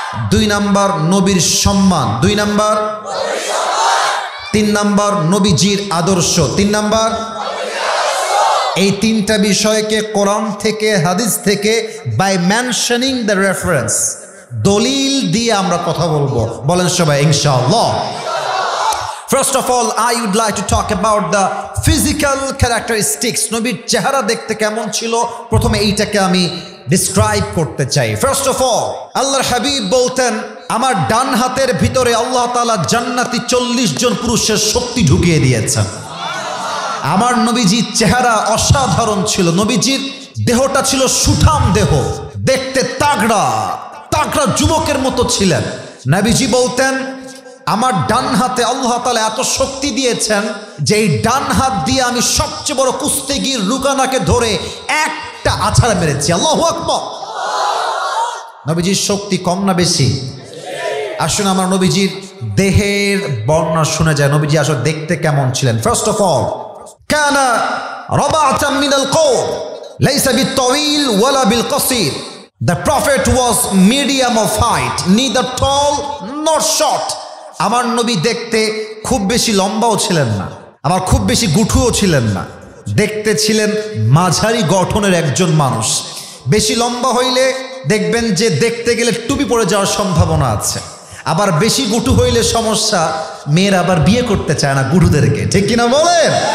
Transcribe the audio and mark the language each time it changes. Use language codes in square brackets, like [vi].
[bn] দুই নাম্বার, নবীর সম্মান। দুই নাম্বার। তিন নাম্বার, নবীজির আদর্শ। তিন নাম্বার। এই তিনটা বিষয়কে কোরআন থেকে, হাদিস থেকে, [en] by mentioning the reference, [bn] দলিল দিয়ে আমরা কথা বলবো। বলেন সবাই ইনশাআল্লাহ। [en] First of all, I would like to talk about the physical characteristics. [bn] নবীর চেহারা দেখতে কেমন ছিল, প্রথমে এইটাকে আমি ডিসক্রাইব করতে চাই। [en] First of all, [bn] আল্লাহর হাবিব বলতেন, আমার ডান হাতের ভিতরে আল্লাহ তাআলা জান্নাতি 40 জন পুরুষের শক্তি ঢুকিয়ে দিয়েছেন। আমার নবীজির চেহারা অসাধারণ ছিল, নবীজির দেহটা ছিল সুঠাম দেহ, দেখতে তাগড়া তাগড়া যুবকের মতো ছিলেন। নবীজি বলতেন, আমার ডান হাতে আল্লাহ তাআলা এত শক্তি দিয়েছেন যে এই ডান হাত দিয়ে আমি সবচেয়ে বড় কুস্তিগির রুকানাকে ধরে একটা আছাড় মেরেছি। আল্লাহু আকবার। নবীজির শক্তি কম না বেশি? আসুন আমার নবীজির দেহের বর্ণনা শুনে যায়, নবীজি আসলে দেখতে কেমন ছিলেন। [en] first of all, [ar] কানা রাবাতাম মিনাল কওম লাইসা বিত-তাওয়িল ওয়ালা বিল-কাসীর। [en] The prophet was medium of height, neither tall nor short. [bn] আমার নবী দেখতে খুব বেশি লম্বাও ছিলেন না, আবার খুব বেশি গুঠুও ছিলেন না, দেখতে ছিলেন মাঝারি গঠনের একজন মানুষ। বেশি লম্বা হইলে দেখবেন যে দেখতে গেলে টুপি পরে যাওয়ার সম্ভাবনা আছে, আবার বেশি গুটু হইলে সমস্যা, মেয়েরা আবার বিয়ে করতে চায় না গুটুদেরকে, ঠিক কিনা বলেন?